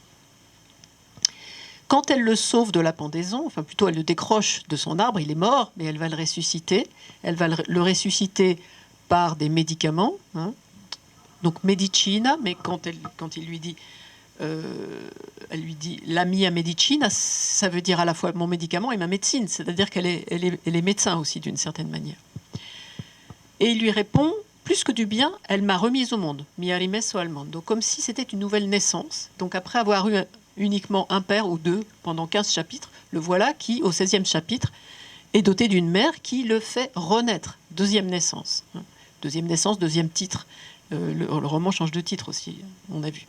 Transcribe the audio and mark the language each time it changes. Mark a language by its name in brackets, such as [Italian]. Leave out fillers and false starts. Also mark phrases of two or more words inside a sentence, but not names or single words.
[French] Quand elle le sauve de la pendaison, enfin plutôt elle le décroche de son arbre, il est mort, mais elle va le ressusciter. Elle va le ressusciter par des médicaments, donc medicina, mais quand il lui dit, elle lui dit [Italian] la mia medicina, [French] ça veut dire à la fois mon médicament et ma médecine, c'est-à-dire qu'elle est médecin aussi d'une certaine manière. Et il lui répond, plus que du bien, elle m'a remise au monde, [Italian] mi ha rimesso al mondo, [French] comme si c'était une nouvelle naissance. Donc après avoir eu uniquement un père ou deux pendant 15 chapitres, le voilà qui, au 16e chapitre, est doté d'une mère qui le fait renaître. Deuxième naissance. Deuxième naissance, deuxième titre. Le roman change de titre aussi, on a vu.